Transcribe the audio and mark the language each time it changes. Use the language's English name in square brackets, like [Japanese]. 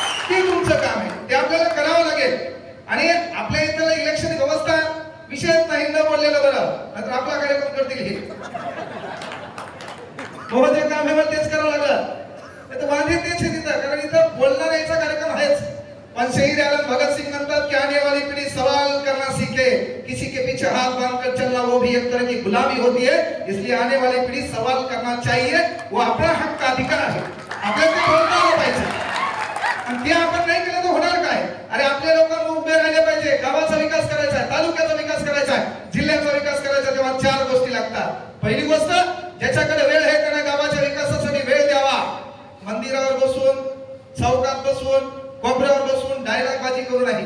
[Marathi] ते तुमचं काम आहे, ते आपल्याला करावं लागेल. आणि आपल्या इथलं इलेक्शन व्यवस्था विषयच नाही, न बोललेलं बरं, नाहीतर आपला कार्यक्रम करतील हे. जे काम आहे तेच करावं लागलं. वांदे तेच आहे तिथं, कारण इथं बोलणारा याचा कार्यक्रम आहेच. पण शहीद आलम भगत सिंह म्हणतात की [Hindi] आने वाली पीढ़ी सवाल करना सीखे, किसी के पीछे हाथ बांधकर चलना वो भी एक तरह की गुलामी होती है. इसलिए आने वाली पीढ़ी सवाल करना चाहिए, वो अपना हक्क का अधिकार आहे. [Marathi] आपल्याला ते बोलता आलं पाहिजे आणि ते आपण नाही केलं तर होणार काय. अरे आपल्या लोकांना उभे राहिले पाहिजे, गावाचा विकास करायचा आहे, तालुक्याचा विकास करायचा आहे, जिल्ह्याचा विकास करायचा आहे, तेव्हा 4 गोष्टी लागतात. पहिली गोष्ट, ज्याच्याकडे वेळ आहे त्याने गावाच्या विकासासाठी वेळ द्यावा. मंदिरावर बसून, चौकात बसून, कोपऱ्यावर बसून डायलॉगबाजी करू नाही.